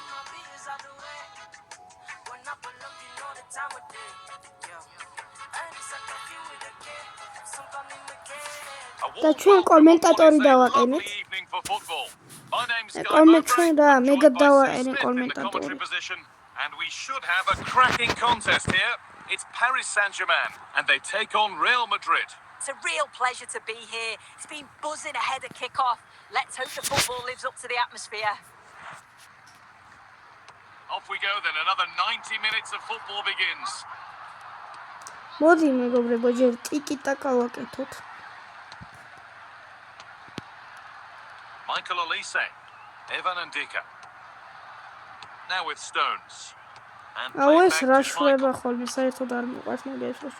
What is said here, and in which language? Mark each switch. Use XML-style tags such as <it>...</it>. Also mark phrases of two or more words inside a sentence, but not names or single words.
<ka>და ჩვენ კომენტატორი დავაყენეთ. კომენტჩვენ და მე გადავაყენე კომენტატორი.</ka> <en>And we should have a cracking contest here. It's Paris Saint-Germain and they take on Real Madrid. It's a real pleasure to be here. It's been buzzing ahead of kick-off. Let's hope the football lives up to the atmosphere. Off we go then, another 90 minutes of football begins.</en> <ka>მოდი მეგობრებო, ჯერ ტიკი-ტაკა ვაკეთოთ.</ka> <en>Michael Olise, Evan Ndicka. Now with Stones.</en> <ka>ეს რა შრება ხოლმე, საერთოდ არ მიყვარს მე ეს შრება.</ka>